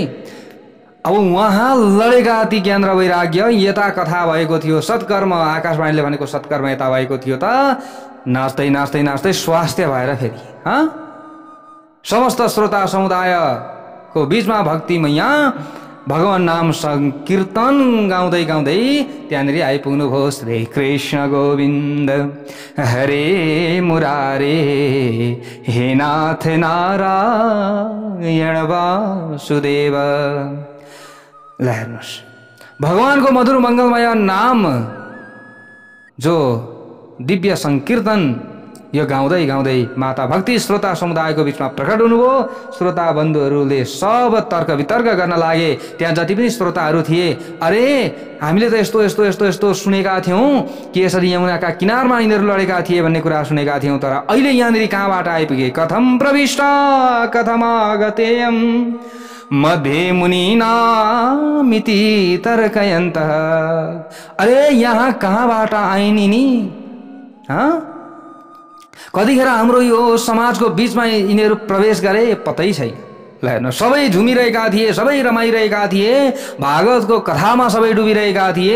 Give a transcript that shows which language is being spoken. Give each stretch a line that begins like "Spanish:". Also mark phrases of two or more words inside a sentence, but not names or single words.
Nepali: अब उहाँ लडेका ती ज्ञान र वैराग्य यता कथा भएको थियो, सत्कर्म आकाशवाणीले भनेको सत्कर्म यता भएको थियो। त नाच्दै नाच्दै नाच्दै स्वास्थ्य भएर फेरि समस्त श्रोता समुदायको बिचमा भक्तिमैया भगवान नाम संकीर्तन गाउँदै गाउँदै त्यहाँनिर आइपुग्नुभयो।
Sanskrit: श्री कृष्ण गोविन्द हरे मुरारे हे नाथ नारायण वासुदेव।
Nepali: ल हेर्नुहोस्, भगवानको मधुर मङ्गलमय नाम जो दिव्य संकीर्तन यो गाउँदै गाउँदै माता भक्ति श्रोता समुदायको बिचमा प्रकट हुनुभयो। श्रोता बन्धुहरूले सब तर्क वितर्क गर्न लागे। त्यहाँ जति पनि श्रोताहरू थिए, अरे हामीले त यस्तो यस्तो यस्तो यस्तो सुनेका थियौँ कि यसरी यमुनाका किनारमा यिनीहरू लडेका थिए भन्ने कुरा सुनेका थियौँ, तर अहिले यहाँनिर कहाँबाट आइपुगे?
Sanskrit: कथम प्रविष्ट कथम आगतेयम मध्ये मुनिनामिति तर्कयन्तः।
Nepali: अरे यहाँ कहाँबाट आइनि नि? कतिखेर हाम्रो यो समाजको बिचमा यिनीहरू प्रवेश गरे पत्तै छैन। ल हेर्नु, सबै झुमिरहेका थिए, सबै रमाइरहेका थिए, भागवतको कथामा सबै डुबिरहेका थिए।